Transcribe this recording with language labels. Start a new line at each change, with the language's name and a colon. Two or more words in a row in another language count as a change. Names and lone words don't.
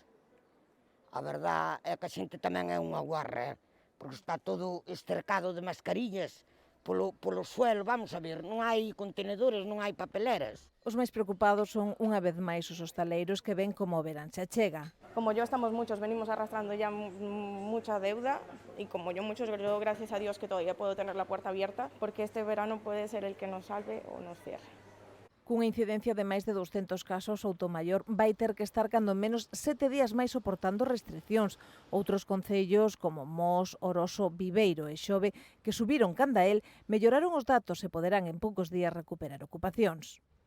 Galician: A verdad é que a xente tamén é unha guarra, porque está todo estercado de mascarillas polo suelo,
Spanish: vamos a ver,
Galician: non hai contenedores, non hai papeleras. Os máis preocupados son unha vez máis os hostaleiros que ven como o verán se achega.
Spanish: Como yo estamos muchos, venimos arrastrando ya mucha deuda y como yo muchos, yo gracias a Dios que todavía puedo tener la puerta abierta porque este verano puede ser el que nos salve o nos cierre.
Galician: Cunha incidencia de máis de 200 casos, Soutomaior vai ter que estar cando menos 7 días máis soportando restriccións. Outros concellos como Mos, Oroso, Viveiro e Xove, que subiron canda el, melloraron os datos e poderán en poucos días recuperar ocupacións.